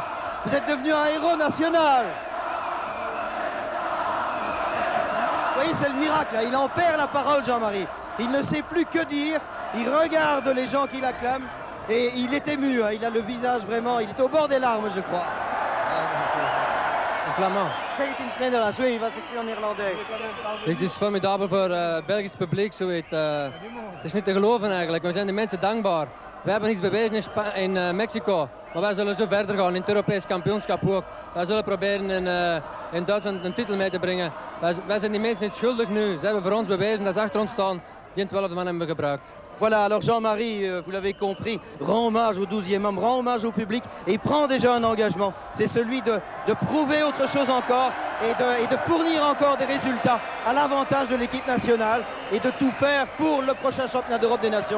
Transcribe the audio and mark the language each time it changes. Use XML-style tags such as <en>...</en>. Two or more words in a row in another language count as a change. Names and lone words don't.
<fr>Vous êtes devenu un héros national. Vous voyez, c'est le miracle, là. Il en perd la parole, Jean-Marie. Il ne sait plus que dire. Il regarde les gens qui l'acclament et il est ému. Hein. Il a le visage vraiment, il est au bord des larmes, je crois. In flamand.</fr> <nl>Zeg het in het Nederlands, oui, was ik nu</nl> <fr>en néerlandais.</fr> <nl>Het is formidabel voor het Belgisch publiek, zoiets. Het is niet te geloven eigenlijk. We zijn de mensen dankbaar. We hebben iets bewezen in Mexico, maar wij zullen zo verder gaan in het Europees kampioenschap ook. Wij zullen proberen in Duitsland een titel mee te brengen. Wij zijn die mensen niet schuldig nu. Ze hebben voor ons bewezen dat ze achter ons staan. Die 12 man hebben we gebruikt.</nl> <fr>Voilà, alors Jean-Marie, vous l'avez compris, rend hommage au 12e homme, rend hommage au public et il prend déjà un engagement. C'est celui de prouver autre chose encore et de fournir encore des résultats à l'avantage de l'équipe nationale et de tout faire pour le prochain championnat d'Europe des Nations.</fr>